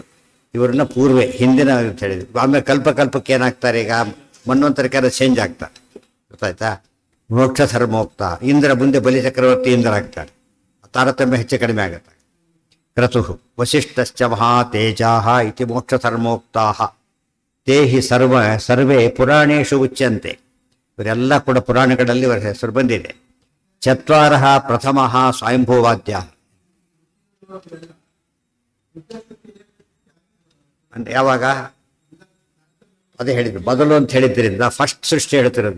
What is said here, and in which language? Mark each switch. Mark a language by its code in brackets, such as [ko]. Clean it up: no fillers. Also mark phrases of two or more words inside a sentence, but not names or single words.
[kn] ಇವರನ್ನ ಪೂರ್ವೆ, ಹಿಂದಿನ ಅಂತ ಹೇಳಿದ್ರು. ಆಮೇಲೆ ಕಲ್ಪಕ್ಕೆ ಏನಾಗ್ತಾರೆ? ಈಗ ಮನ್ವಂತರಕ್ಕೆಲ್ಲ ಚೇಂಜ್ ಆಗ್ತಾರೆ. ಗೊತ್ತಾಯ್ತಾ? [sa] ಮೋಕ್ಷ ಧರ್ಮೋಕ್ತ. [kn] ಇಂದ್ರ ಮುಂದೆ ಬಲಿ ಚಕ್ರವರ್ತಿ ಇಂದ್ರ ಆಗ್ತಾರೆ. ತಾರತಮ್ಯ ಹೆಚ್ಚು ಕಡಿಮೆ ಆಗುತ್ತೆ. [sa] ಕ್ರತು ವಸಿಷ್ಠಶ್ಚ ಮಹಾ ತೇಜಾ ಇತಿ ಮೋಕ್ಷ ಧರ್ಮೋಕ್ತಾ. ತೇ ಹಿ ಸರ್ವೇ ಪುರಾಣೇಶು ಉಚ್ಯಂತೆ. [kn] ಇವರೆಲ್ಲ ಕೂಡ ಪುರಾಣಗಳಲ್ಲಿ ಇವರ ಹೆಸರು ಬಂದಿದೆ. [sa] ಚತ್ವಾರ ಪ್ರಥಮ ಸ್ವಯಂಭೂವಾದ್ಯ. [kn] ಅಂದ್ರೆ ಯಾವಾಗ? ಅದೇ ಹೇಳಿದ್ರು ಮೊದಲು ಅಂತ ಹೇಳಿದ್ರಿಂದ ಫಸ್ಟ್ ಸೃಷ್ಟಿ ಹೇಳ್ತಿರೋದು.